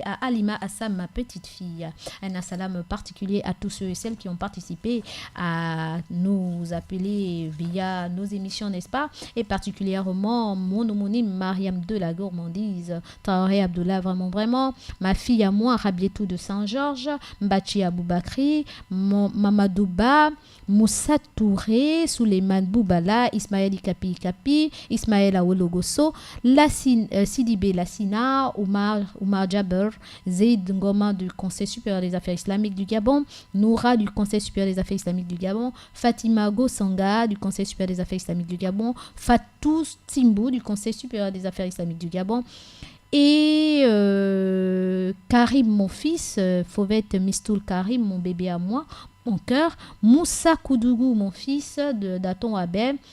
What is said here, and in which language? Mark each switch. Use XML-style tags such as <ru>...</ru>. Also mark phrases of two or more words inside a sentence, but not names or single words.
<fr>à Alima Assam, ma petite fille, un assalam particulier à tous ceux et celles qui ont participé à nous appeler via nos émissions, n'est-ce pas, et particulièrement mon homonyme Mariam de la Gourmandise, Traoré Abdullah, vraiment, ma fille à moi, Rabietou de Saint-Georges, Mbachi Aboubakri, Mamadouba, Moussa Touré, Souleymane Boubala, Ismaël Ikapi, Ismaël Awologoso, Sidibé Lassina, Oumar Jaber, Zaid Ngoma du Conseil supérieur des affaires islamiques du Gabon, Noura du Conseil supérieur des affaires islamiques du Gabon, Fatima Gossanga du Conseil supérieur des affaires islamiques du Gabon, Fatou Timbou du Conseil supérieur des affaires islamiques du Gabon, et Karim, mon fils, Fauvette Mistoul Karim, mon bébé à moi, mon cœur, Moussa Koudougou, mon fils, d'Aton Abel,</fr>